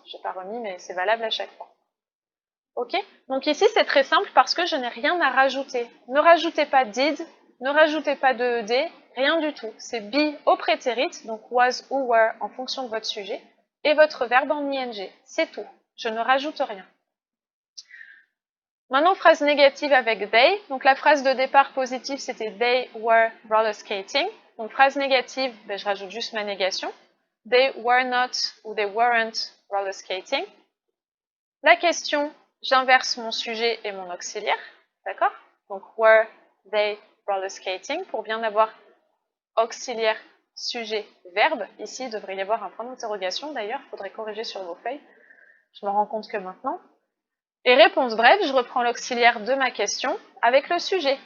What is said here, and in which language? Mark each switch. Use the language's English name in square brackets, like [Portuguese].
[French] Je n'ai pas remis, mais c'est valable à chaque fois. Ok? Donc ici, c'est très simple parce que je n'ai rien à rajouter. Ne rajoutez pas did, ne rajoutez pas de ed, rien du tout. C'est be au prétérit, donc was ou were en fonction de votre sujet, et votre verbe en ing. C'est tout. Je ne rajoute rien. Maintenant, phrase négative avec they. Donc la phrase de départ positive, c'était [English] they were roller skating. [French] Donc phrase négative, ben, je rajoute juste ma négation. [English] They were not ou they weren't roller skating. [French] La question, j'inverse mon sujet et mon auxiliaire. D'accord? Donc [English] were they roller skating [French] pour bien avoir auxiliaire, sujet, verbe. Ici, il devrait y avoir un point d'interrogation. D'ailleurs, il faudrait corriger sur vos feuilles. Je me rends compte que maintenant. Et réponse brève, je reprends l'auxiliaire de ma question avec le sujet.